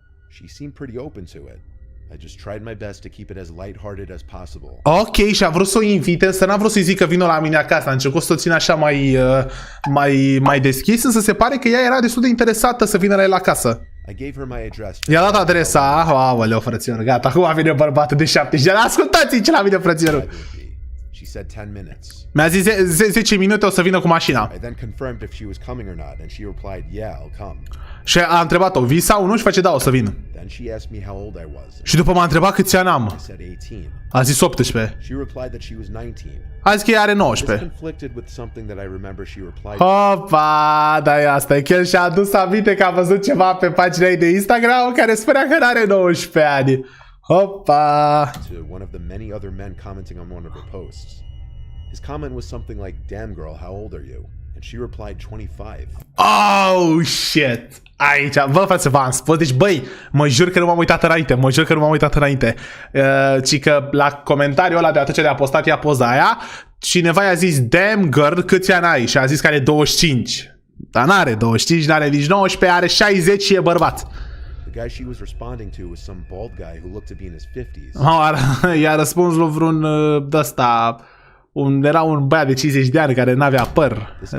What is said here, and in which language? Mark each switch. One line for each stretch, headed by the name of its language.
English: She seemed pretty open to it. I just tried my best to keep it as lighthearted as possible.
Romanian: Ok, și a vrut să o invite, însă n-a vrut să-i zic că vină la mine acasă. A încercat să o țină așa mai deschis, însă se pare că ea era destul de interesată să vină la el acasă. I-a dat adresa. Aoleu, frățior, gata, acum vine bărbatul de 70 de ani. Ascultați-i ce la mine, frățiorul.
English: She said 10 minutes.
Romanian: Mi-a zis 10 minute o să vină cu mașina.
English: I then confirmed if she was coming or not, and she replied, "Yeah, I'll come."
Romanian: Și a întrebat-o, vii sau nu? Și face, da, o să vin.
English: Then she asked me how old I was.
Romanian: Și după m-a întrebat câți ani am.
English: I said 18.
Romanian: A zis 18.
English: She replied that she was 19.
Romanian: A zis că ea are
English: This
Romanian: 19.
English: conflicted with something that I remember she replied.
Romanian: Hopa, da, e asta. El și-a adus aminte că a văzut ceva pe pagina ei de Instagram care spunea că n-are 19 ani. Hopa.
English: To one of the many other men commenting on one of her posts. His comment was something like, "Damn girl, how old are you?" And she replied 25. Oh, shit.
Romanian: Aici, vă frate, v-am spus. Deci, băi, mă jur că nu m-am uitat înainte. Ci că la comentariul ăla de atunci de a postat ea poza aia, cineva i-a zis,
English: damn girl,
Romanian: câți ani ai? Și a zis că are 25. Dar n-are 25, n-are nici 19, are 60 și e bărbat.
English: The guy she was responding to was some bald guy who looked to be in his 50s.
Romanian: I-a răspuns lui vreun de-ăsta... Era un băiat de 50 de ani care n-avea păr.